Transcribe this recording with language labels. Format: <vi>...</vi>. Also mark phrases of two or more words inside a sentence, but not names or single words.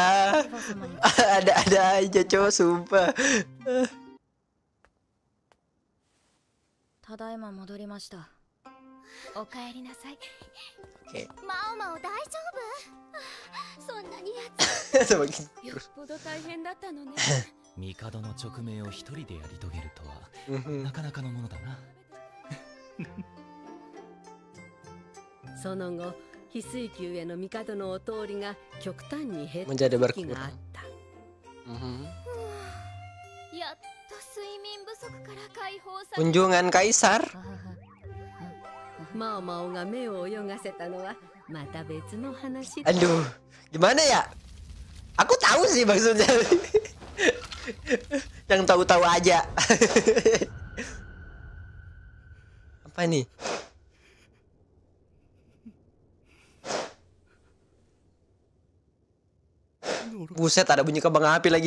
<id>Ada aja, cowok, sumpah.</id> <ja>ただいま戻りました.</ja> <id>Oke. Semakin</id> <ja>帝の勅命を一人でやり遂げるとはなかなかのものだな。その後、翡翠宮への帝のお通りが極端に減った時があった。やっと睡眠不足から解放された。</ja> <id>Kunjungan kaisar.</id> <ja>マオマオが目を泳がせたのはまた別の話。</ja> <id>Aduh, gimana ya? Aku tahu sih maksudnya. Yang tahu-tahu aja. Apa nih? Buset, ada bunyi kembang api lagi.</id>